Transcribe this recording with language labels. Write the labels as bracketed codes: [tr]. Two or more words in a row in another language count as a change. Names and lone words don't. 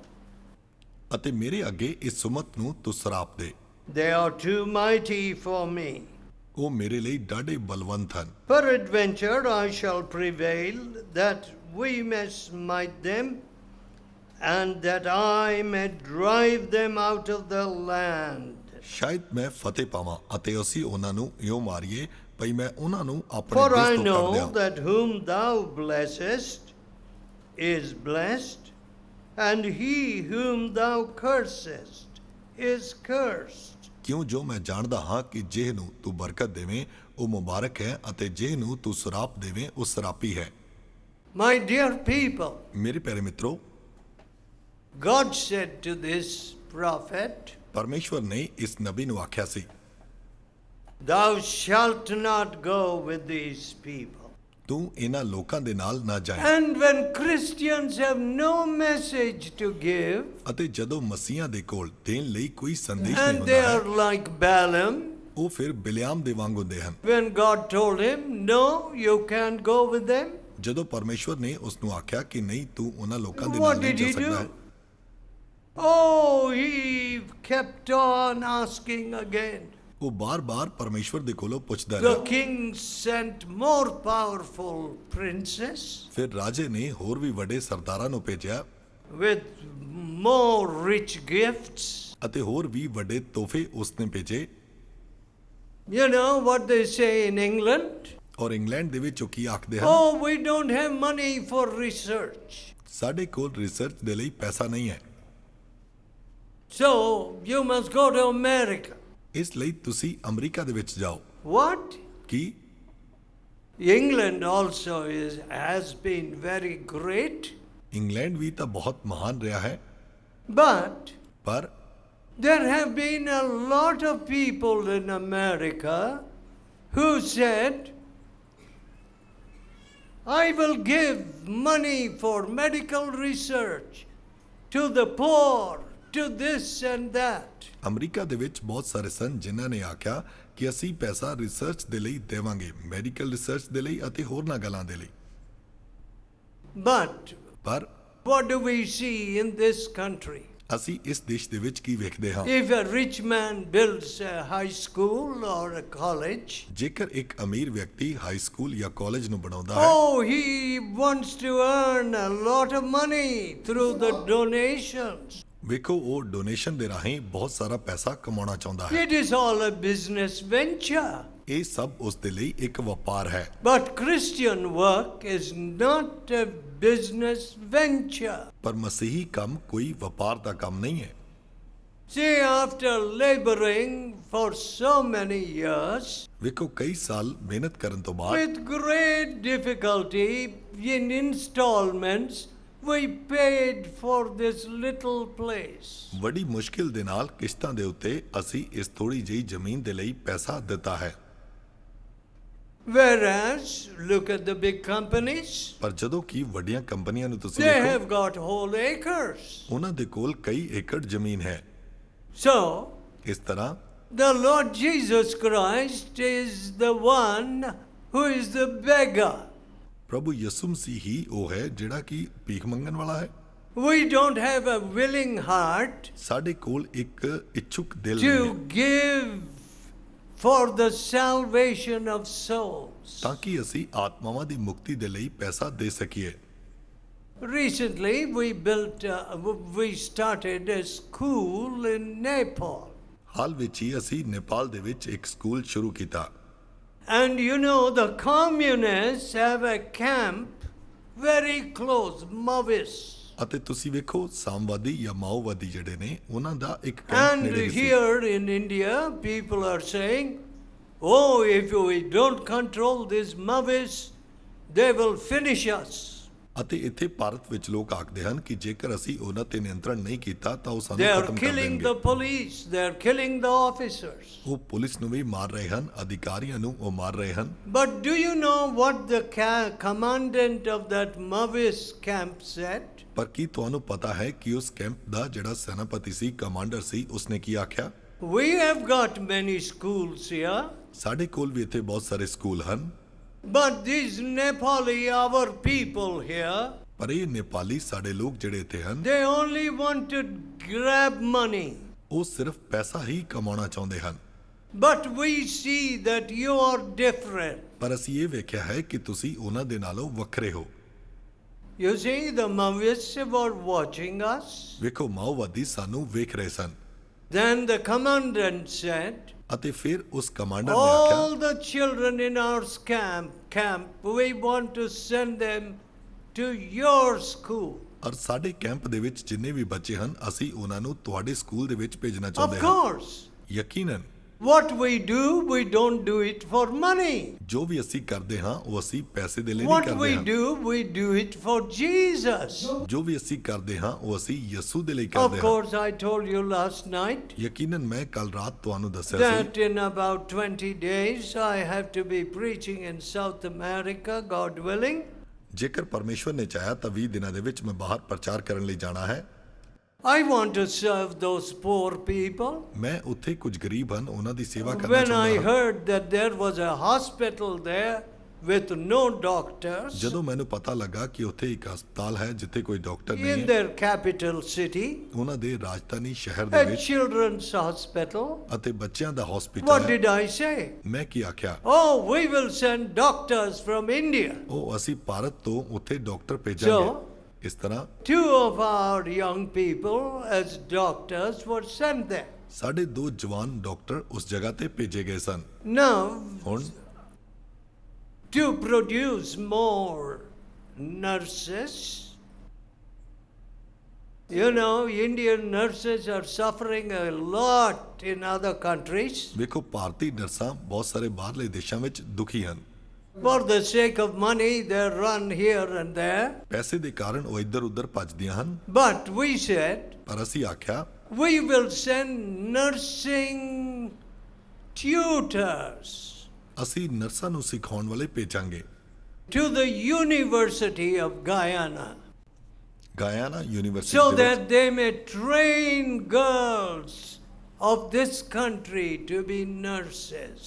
[pa] ਅਤੇ ਮੇਰੇ ਅੱਗੇ ਇਸ ਉਮਤ ਨੂੰ ਤੂੰ ਸਰਾਪ ਦੇ। [en] They are too mighty for me. [pa] ਉਹ ਮੇਰੇ ਲਈ ਡਾਢੇ ਬਲਵੰਤ ਹਨ। [en] Peradventure I shall prevail, that we may smite them, and that I may drive them out of the land. [pa] ਸ਼ਾਇਦ ਮੈਂ ਫਤਿਹ ਪਾਵਾਂ ਅਤੇ ਅਸੀਂ ਉਹਨਾਂ ਨੂੰ ਇਉਂ ਮਾਰੀਏ ਭਈ ਮੈਂ ਉਹਨਾਂ ਨੂੰ ਆਪਣੇ [en] For I [pa] ਦੇਸ਼ ਤੋਂ ਕੱਢ [en] know [pa] ਦਿਆਂ। [en] that whom thou blessest is blessed, and he whom thou cursest is cursed. [pa] ਕਿਉਂ ਜੋ ਮੈਂ ਜਾਣਦਾ ਹਾਂ ਕਿ ਜਿਹ ਨੂੰ ਤੂੰ ਬਰਕਤ ਦੇਵੇਂ ਉਹ ਮੁਬਾਰਕ ਹੈ ਅਤੇ ਜਿਹ ਨੂੰ ਤੂੰ ਸਰਾਪ ਦੇਵੇਂ ਉਹ ਸਰਾਪੀ ਹੈ। [en] My dear people, [pa] ਮੇਰੇ ਪਿਆਰੇ ਮਿੱਤਰੋ, [en] God said to this prophet, [pa] ਪਰਮੇਸ਼ਵਰ ਨੇ ਇਸ ਨਬੀ ਨੂੰ ਆਖਿਆ ਸੀ, [en] thou shalt not go with these people. [pa] ਤੂੰ ਇਹਨਾਂ ਲੋਕਾਂ ਦੇ ਨਾਲ ਨਾ ਜਾਏ। [en] And when Christians have no message to give, [pa] ਅਤੇ ਜਦੋਂ ਮਸੀਹਾਂ ਦੇ ਕੋਲ ਦੇਣ ਲਈ ਕੋਈ ਸੰਦੇਸ਼ ਨਹੀਂ [en] and [pa] ਹੁੰਦਾ [en] they [pa] ਹੈ, [en] are like Balaam, [pa] ਉਹ ਫਿਰ ਬਿਲਿਆਮ ਦੇ ਵਾਂਗ ਹੁੰਦੇ ਹਨ। [en] when God told him, no, you can't go with them, [pa] ਜਦੋਂ ਪਰਮੇਸ਼ਵਰ ਨੇ ਉਸ ਨੂੰ ਆਖਿਆ ਕਿ ਨਹੀਂ ਤੂੰ ਉਹਨਾਂ ਲੋਕਾਂ ਦੇ [en] what [pa] ਨਾਲ ਨਹੀਂ [en] did [pa] ਜਾ [en] he [pa] ਸਕਦਾ [en] do? [pa] ਹੈ, [en] Oh, he kept on asking again. [pa] ਉਹ ਬਾਰ-ਬਾਰ ਪਰਮੇਸ਼ਵਰ ਦੇ ਕੋਲੋਂ ਪੁੱਛਦਾ [en] The [pa] ਰਿਹਾ। [en] king sent more powerful princes [pa] ਫਿਰ ਰਾਜੇ ਨੇ ਹੋਰ ਵੀ ਵੱਡੇ ਸਰਦਾਰਾਂ ਨੂੰ ਭੇਜਿਆ [en] with more rich gifts. [pa] ਅਤੇ ਹੋਰ ਵੀ ਵੱਡੇ ਤੋਹਫੇ ਉਸਨੇ ਭੇਜੇ। [en] You know what they say in England? [pa] ਔਰ ਇੰਗਲੈਂਡ ਦੇ ਵਿੱਚ ਉਹ ਕੀ ਆਖਦੇ ਹਨ? [en] Oh, we don't have money for research. [pa] ਸਾਡੇ ਕੋਲ ਰਿਸਰਚ ਦੇ ਲਈ ਪੈਸਾ ਨਹੀਂ ਹੈ, [en] So you must go to America. [pa] ਇਸ ਲਈ ਤੁਸੀਂ ਅਮਰੀਕਾ ਦੇ ਵਿੱਚ ਜਾਓ। [en] What? [pa] ਕੀ? [en] England also has been very great, [pa] ਇੰਗਲੈਂਡ ਵੀ ਤਾਂ ਬਹੁਤ ਮਹਾਨ ਰਿਹਾ ਹੈ, [en] but [pa] ਪਰ [en] there have been a lot of people in America who said, I will give money for medical research to the poor, to this and that. [pa] ਅਮਰੀਕਾ ਦੇ ਵਿੱਚ ਬਹੁਤ ਸਾਰੇ ਸਨ ਜਿਨ੍ਹਾਂ ਨੇ ਆਖਿਆ ਕਿ ਅਸੀਂ ਪੈਸਾ ਰਿਸਰਚ ਦੇ ਲਈ ਦੇਵਾਂਗੇ, [en] medical research [pa] ਦੇ ਲਈ ਅਤੇ ਹੋਰਨਾਂ ਗੱਲਾਂ ਦੇ ਲਈ। [en] But [pa] ਪਰ [en] what do we see in this country? [pa] ਅਸੀਂ ਇਸ ਦੇਸ਼ ਦੇ ਵਿੱਚ ਕੀ ਵੇਖਦੇ ਹਾਂ? [en] If a rich man builds a high school or a college, [pa] ਜੇਕਰ ਇੱਕ ਅਮੀਰ ਵਿਅਕਤੀ [en] high school [pa] ਜਾਂ ਕਾਲਜ ਨੂੰ ਬਣਾਉਂਦਾ ਹੈ, [en] oh, he wants to earn a lot of money through the donations. [pa] ਵੇਖੋ ਉਹ ਡੋਨੇਸ਼ਨ ਦੇ ਰਾਹੀਂ ਬਹੁਤ ਸਾਰਾ ਪੈਸਾ ਕਮਾਉਣਾ ਚਾਹੁੰਦਾ ਹੈ। [en] It is all a business venture. [pa] ਇਹ ਸਭ ਉਸ ਦੇ ਲਈ ਇੱਕ ਵਪਾਰ ਹੈ। [en] But Christian work is not a business venture. [pa] ਪਰ ਮਸੀਹੀ ਕੰਮ ਕੋਈ ਵਪਾਰ ਦਾ ਕੰਮ ਨਹੀਂ ਹੈ। [en] See, after laboring for so many years, [pa] ਵੇਖੋ ਕਈ ਸਾਲ ਮਿਹਨਤ ਕਰਨ ਤੋਂ ਬਾਅਦ [en] with great difficulty in installments, we paid for this little place. [pa] ਬੜੀ ਮੁਸ਼ਕਿਲ ਦੇ ਨਾਲ ਕਿਸ਼ਤਾਂ ਦੇ ਉੱਤੇ ਅਸੀਂ ਇਸ ਥੋੜੀ ਜਿਹੀ ਜ਼ਮੀਨ ਦੇ ਲਈ ਪੈਸਾ ਦਿੱਤਾ ਹੈ। [en] Whereas, look at the big companies, [pa] ਪਰ ਜਦੋਂ ਕਿ ਵੱਡੀਆਂ ਕੰਪਨੀਆਂ ਨੂੰ ਤੁਸੀਂ [en] they [pa] ਵੇਖੋ, [en] have got whole acres. [pa] ਉਹਨਾਂ ਦੇ ਕੋਲ ਕਈ ਏਕੜ ਜ਼ਮੀਨ ਹੈ। [en] So, [pa] ਇਸ ਤਰ੍ਹਾਂ [en] the Lord Jesus Christ is the one who is the beggar. [pa] ਪ੍ਰਭੂ ਯਿਸੂ ਮਸੀਹ ਹੀ ਉਹ ਹੈ ਜਿਹੜਾ ਕਿ ਭੀਖ ਮੰਗਣ ਵਾਲਾ ਹੈ। [en] We don't have a willing heart [pa] ਸਾਡੇ ਕੋਲ ਇੱਕ ਇੱਛੁਕ ਦਿਲ [en] to [pa] ਨਹੀਂ ਹੈ [en] give for the salvation of souls. [pa] ਤਾਂ ਕਿ ਅਸੀਂ ਆਤਮਾਵਾਂ ਦੀ ਮੁਕਤੀ ਦੇ ਲਈ ਪੈਸਾ ਦੇ ਸਕੀਏ। [en] Recently, we started a school in Nepal. [pa] ਹਾਲ ਵਿੱਚ ਹੀ ਅਸੀਂ ਨੇਪਾਲ ਦੇ ਵਿੱਚ ਇੱਕ ਸਕੂਲ ਸ਼ੁਰੂ ਕੀਤਾ। [en] And you know, the communists have a camp very close, Mavis. [pa] ਅਤੇ ਤੁਸੀਂ ਵੇਖੋ ਸਾਮਵਾਦੀ ਜਾਂ ਮਾਓਵਾਦੀ ਜਿਹੜੇ ਨੇ ਉਹਨਾਂ ਦਾ ਇੱਕ ਕੈਂਪ [en] And [pa] ਨੇੜੇ ਸੀ। [en] here in India, people are saying, oh, if we don't control these Mavis, they will finish us. [pa] ਅਤੇ ਇੱਥੇ ਭਾਰਤ ਵਿੱਚ ਲੋਕ ਆਖਦੇ ਹਨ ਕਿ ਜੇਕਰ ਅਸੀਂ ਉਹਨਾਂ ਤੇ ਨਿਯੰਤਰਣ ਨਹੀਂ ਕੀਤਾ ਤਾਂ ਉਹ [en] They [pa] ਸਾਨੂੰ [en] are [pa] ਖਤਮ ਕਰ [en] killing the [pa] ਦੇਣਗੇ। [en] police, they are killing the officers. [pa] ਉਹ ਪੁਲਿਸ ਨੂੰ ਵੀ ਮਾਰ ਰਹੇ ਹਨ, ਅਧਿਕਾਰੀਆਂ ਨੂੰ ਉਹ ਮਾਰ ਰਹੇ ਹਨ। [en] But do you know what the commandant of that Mavis camp said? [pa] ਪਰ ਕੀ ਤੁਹਾਨੂੰ ਪਤਾ ਹੈ ਕਿ ਉਸ ਕੈਂਪ ਦਾ ਜਿਹੜਾ ਸੈਨਾਪਤੀ ਸੀ, ਕਮਾਂਡਰ ਸੀ, ਉਸਨੇ ਕੀ ਆਖਿਆ? [en] We have got many schools here, [pa] ਸਾਡੇ ਕੋਲ ਵੀ ਇੱਥੇ ਬਹੁਤ ਸਾਰੇ ਸਕੂਲ ਹਨ, [en] but these Nepali, our people here, [pa] ਪਰ ਇਹ ਨੇਪਾਲੀ ਸਾਡੇ ਲੋਕ ਜਿਹੜੇ ਇੱਥੇ ਹਨ, [en] they only want to grab money. [pa] ਉਹ ਸਿਰਫ ਪੈਸਾ ਹੀ ਕਮਾਉਣਾ ਚਾਹੁੰਦੇ ਹਨ। [en] But we see that you are different. [pa] ਪਰ ਅਸੀਂ ਇਹ ਵੇਖਿਆ ਹੈ ਕਿ ਤੁਸੀਂ ਉਹਨਾਂ ਦੇ ਨਾਲੋਂ ਵੱਖਰੇ ਹੋ। [en] You see, the Maoists were watching us. [pa] ਵੇਖੋ ਮਾਓਵਾਦੀ ਸਾਨੂੰ ਵੇਖ ਰਹੇ ਸਨ। [en] Then the commandant said, [pa] ਅਤੇ ਫਿਰ ਉਸ ਕਮਾਂਡਰ ਨੇ ਆਖਿਆ, [en] all the children in our camp, we want to send them to your school. [pa] ਔਰ ਸਾਡੇ ਕੈਂਪ ਦੇ ਵਿੱਚ ਜਿੰਨੇ ਵੀ ਬੱਚੇ ਹਨ ਅਸੀਂ ਉਹਨਾਂ ਨੂੰ ਤੁਹਾਡੇ ਸਕੂਲ ਦੇ ਵਿੱਚ ਭੇਜਣਾ [en] Of [pa] ਚਾਹੁੰਦੇ ਹਾਂ। [en] course. [pa] ਯਕੀਨਨ [en] What we do, we don't do it for money. [pa] ਜੋ ਵੀ ਅਸੀਂ ਕਰਦੇ ਹਾਂ ਉਹ ਅਸੀਂ ਪੈਸੇ ਦੇ ਲਈ ਨਹੀਂ [en] What we [pa] ਕਰਦੇ ਹਾਂ। [en] do, we do it for Jesus. [pa] ਜੋ ਵੀ ਅਸੀਂ ਕਰਦੇ ਹਾਂ ਉਹ ਅਸੀਂ ਯਿਸੂ ਦੇ ਲਈ [en] Of [pa] ਕਰਦੇ ਹਾਂ। [en] course, I told you last night [pa] ਯਕੀਨਨ ਮੈਂ ਕੱਲ ਰਾਤ ਤੁਹਾਨੂੰ ਦੱਸਿਆ ਸੀ [en] that in about 20 days I have to be preaching in South America, God willing. [pa] ਜੇਕਰ ਪਰਮੇਸ਼ਵਰ ਨੇ ਚਾਹਿਆ ਤਾਂ 20 ਦਿਨਾਂ ਦੇ ਵਿੱਚ ਮੈਂ ਬਾਹਰ ਪ੍ਰਚਾਰ ਕਰਨ ਲਈ ਜਾਣਾ ਹੈ। [en] I want to serve those poor people. [pa] ਮੈਂ ਉੱਥੇ ਕੁਝ ਗਰੀਬ ਹਨ ਉਹਨਾਂ ਦੀ ਸੇਵਾ ਕਰਨਾ [en] When I [pa] ਚਾਹੁੰਦਾ ਹਾਂ। [en] heard that there was a hospital there with no doctors [pa] ਜਦੋਂ ਮੈਨੂੰ ਪਤਾ ਲੱਗਾ ਕਿ ਉੱਥੇ ਇੱਕ ਹਸਪਤਾਲ ਹੈ ਜਿੱਥੇ ਕੋਈ ਡਾਕਟਰ ਨਹੀਂ [en] in [pa] ਹੈ, [en] their capital city, [pa] ਉਹਨਾਂ ਦੇ ਰਾਜਧਾਨੀ ਸ਼ਹਿਰ ਦੇ [en] a [pa] ਵਿੱਚ, [en] children's hospital, [pa] ਅਤੇ ਬੱਚਿਆਂ ਦਾ [en] what [pa] ਹਸਪਤਾਲ ਹੈ, [en] did I say? [pa] ਮੈਂ ਕੀ ਆਖਿਆ? [en] Oh, we will send doctors from India. [pa] ਉਹ ਅਸੀਂ ਭਾਰਤ ਤੋਂ ਉੱਥੇ ਡਾਕਟਰ ਭੇਜਾਂਗੇ। ਇਸ ਤਰ੍ਹਾਂ [en] Two of our young people as doctors were sent there. [pa] ਸਾਡੇ 2 ਜਵਾਨ ਡਾਕਟਰ ਉਸ ਜਗ੍ਹਾ ਤੇ ਭੇਜੇ ਗਏ ਸਨ। [en] Now, [pa] ਹੁਣ [en] to produce more nurses, you know, Indian nurses are suffering a lot in other countries. [pa] ਵੇਖੋ ਭਾਰਤੀ ਨਰਸਾਂ ਬਹੁਤ ਸਾਰੇ ਬਾਹਰਲੇ ਦੇਸ਼ਾਂ ਵਿੱਚ ਦੁਖੀ ਹਨ। [en] For the sake of money, they run here and there. [pa] ਪੈਸੇ ਦੇ ਕਾਰਨ ਉਹ ਇੱਧਰ ਉੱਧਰ ਭੱਜਦੀਆਂ ਹਨ। [en] But we said, [pa] ਪਰ ਅਸੀਂ ਆਖਿਆ [en] we will send nursing tutors [pa] ਅਸੀਂ ਨਰਸਾਂ ਨੂੰ ਸਿਖਾਉਣ ਵਾਲੇ ਭੇਜਾਂਗੇ [en] to the University of Guyana, [pa] ਗਾਇਆਨਾ [en] so [pa] ਯੂਨੀਵਰਸਿਟੀ ਦੇ ਵਿੱਚ, [en] that they may train girls of this country to be nurses.